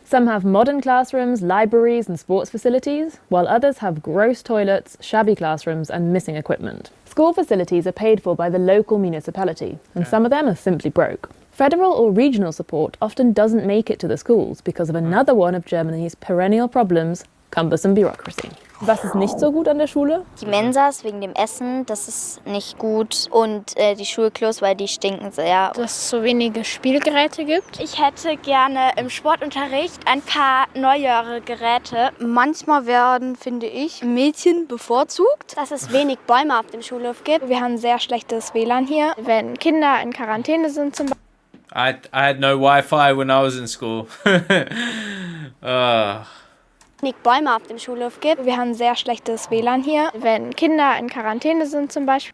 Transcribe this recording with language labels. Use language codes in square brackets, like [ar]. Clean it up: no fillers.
[en] Some have modern classrooms, libraries and sports facilities, while others have gross toilets, shabby classrooms and missing equipment. School facilities are paid for by the local municipality, and some of them are simply broke. Federal or regional support often doesn't make it to the schools because of another one of Germany's perennial problems, cumbersome bureaucracy. [de] Was ist nicht so gut an der Schule? Die Mensas wegen dem Essen, das ist nicht gut. Und die Schulklos, weil die stinken sehr. Dass es so wenige Spielgeräte gibt. Ich hätte gerne im Sportunterricht ein paar neuere Geräte. Manchmal werden, finde ich, Mädchen bevorzugt. Dass es wenig Bäume auf dem Schulhof gibt. Wir haben sehr schlechtes WLAN hier. Wenn Kinder in Quarantäne sind zum Beispiel. [en] I had no Wi-Fi when I was in school. [de] Wenig Bäume auf dem Schulhof gibt. Wir haben sehr schlechtes WLAN hier. Wenn Kinder in Quarantäne sind zum Beispiel.